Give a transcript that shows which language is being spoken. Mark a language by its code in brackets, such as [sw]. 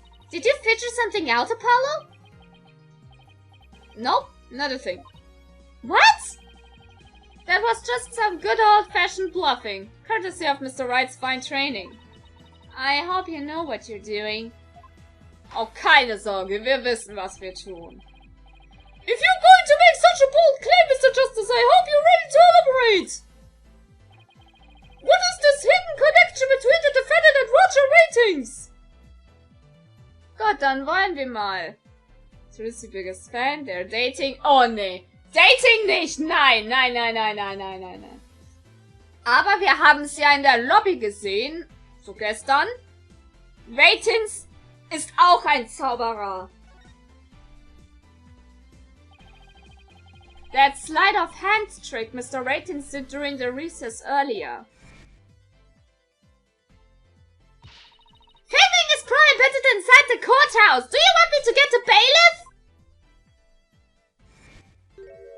[en] Did you figure something out, Apollo? Nope, not a thing. What? That was just some good old-fashioned bluffing, courtesy of Mr. Wright's fine training. I hope you know what you're doing. [de] Oh, keine Sorge, wir wissen, was wir tun. [en] If you're going to make such a bold claim, Mr. Justice, I hope you're ready to elaborate. What is this hidden connection between the defendant and Roger Ratings? [de] Gut, dann wollen wir mal. [en] Trucy's biggest fan, they're dating. [de] Oh nee, dating nicht, nein, nein, nein, nein, nein, nein, nein, nein. Aber wir haben es ja in der Lobby gesehen, so gestern. Ratings ist auch ein Zauberer. [en] That sleight of hand trick Mr. Ratings did during the recess earlier. Filming is prohibited inside the courthouse. Do you want me to get a bailiff?